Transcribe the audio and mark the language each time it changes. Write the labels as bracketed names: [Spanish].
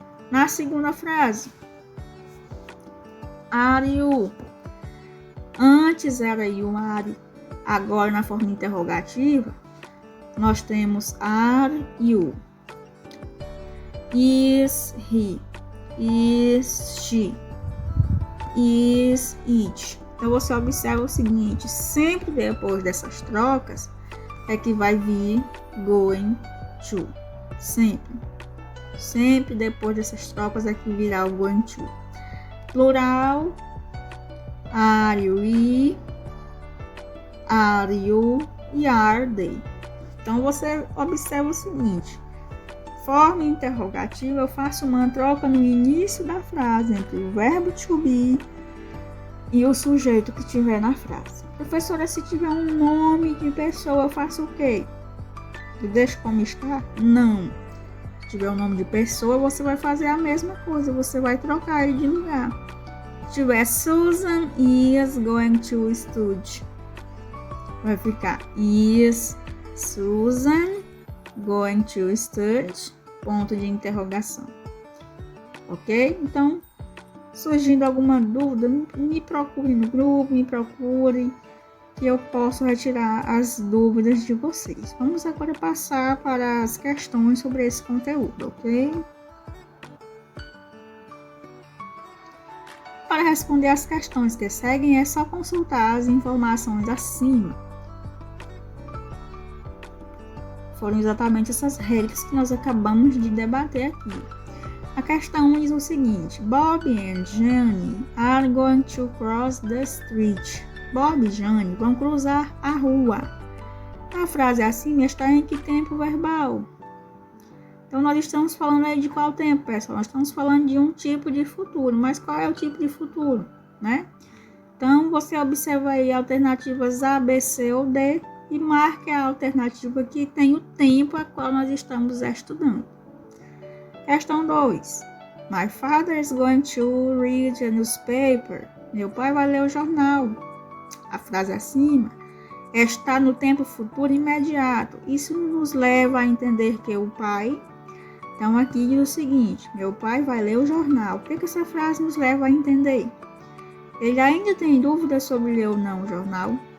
[Portuguese] Na segunda frase, [English] are you? [Portuguese] Antes era [English] you, are. [Portuguese] Agora, na forma interrogativa, nós temos [English] are you. Is he? Is she? Is it? [Portuguese] Então, você observa o seguinte, sempre depois dessas trocas, é que vai vir [English] going to. [Portuguese] Sempre. Sempre depois dessas trocas é que virá o [English] going to. [Portuguese] Plural, [English] are you, are you [Portuguese] e [English] are they. [Portuguese] Então, você observa o seguinte, forma interrogativa, eu faço uma troca no início da frase entre o verbo to be e o sujeito que estiver na frase. Professora, se tiver um nome de pessoa, eu faço o quê? Eu deixo como está? Não. Se tiver um nome de pessoa, você vai fazer a mesma coisa, você vai trocar ele de lugar. Se tiver [English] Susan is going to study, [Portuguese] vai ficar [English] is Susan going to study? [Portuguese] Ponto de interrogação. Ok? Então, surgindo alguma dúvida, me procure no grupo, me procure, que eu posso retirar as dúvidas de vocês. Vamos agora passar para as questões sobre esse conteúdo, ok? Para responder as questões que seguem, é só consultar as informações acima. Foram exatamente essas regras que nós acabamos de debater aqui. A questão 1 diz o seguinte: [English] Bob and Jane are going to cross the street. [Portuguese] Bob e Jane vão cruzar a rua. A frase acima está em que tempo verbal? Então, nós estamos falando aí de qual tempo, pessoal? Nós estamos falando de um tipo de futuro. Mas qual é o tipo de futuro, né? Então, você observa aí alternativas A, B, C ou D e marque a alternativa que tem o tempo a qual nós estamos estudando. Questão 2. [English] My father is going to read a newspaper. [Portuguese] Meu pai vai ler o jornal. A frase acima está no tempo futuro imediato. Isso nos leva a entender que o pai... Então, aqui diz o seguinte, meu pai vai ler o jornal. O que essa frase nos leva a entender? Ele ainda tem dúvidas sobre ler ou não o jornal?